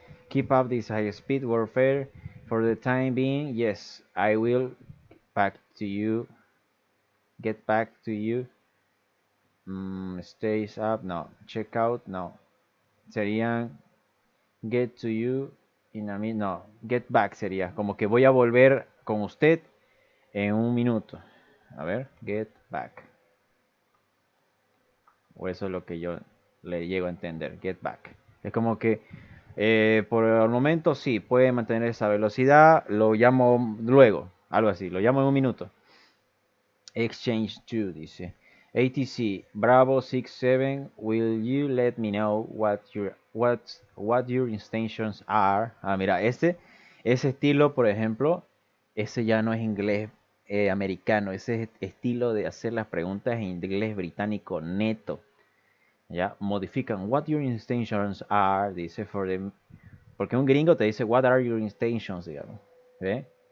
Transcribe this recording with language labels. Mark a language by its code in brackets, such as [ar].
[en] Keep up this high speed warfare for the time being, yes, I will back to you, get back to you, stays up, no, check out, no, serían get to you, in a minute, no, get back sería, [es] como que voy a volver con usted en un minuto. A ver, get back. O eso es lo que yo le llego a entender, get back. Es como que por el momento sí, puede mantener esa velocidad, lo llamo luego, algo así, lo llamo en un minuto. [en] Exchange 2 dice, ATC, Bravo 67, will you let me know what your intentions are? [es] Ah, mira, ese estilo, por ejemplo, ese ya no es inglés americano, ese es estilo de hacer las preguntas en inglés británico neto. Ya, modifican [en] what your intentions are, [es] dice, porque un gringo te dice [en] what are your intentions, [es] digamos, ¿ve?